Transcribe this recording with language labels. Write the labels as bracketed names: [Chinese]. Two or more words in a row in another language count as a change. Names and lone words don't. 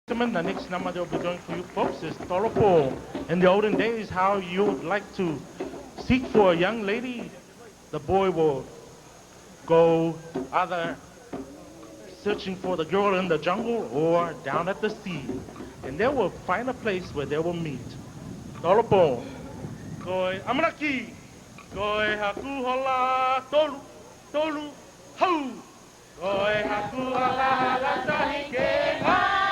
[English] Gentlemen, the next number they'll be going for you folks is Toropo. In the olden days, how you would like to seek for a young lady, the boy will go either searching for the girl in the jungle or down at the sea. And they will find a place where they will meet. [Tongan] Toropo. Koi amanaki. Koi haku hola tolu. Tolu. Hau. Koi haku hola la tahi ke ha.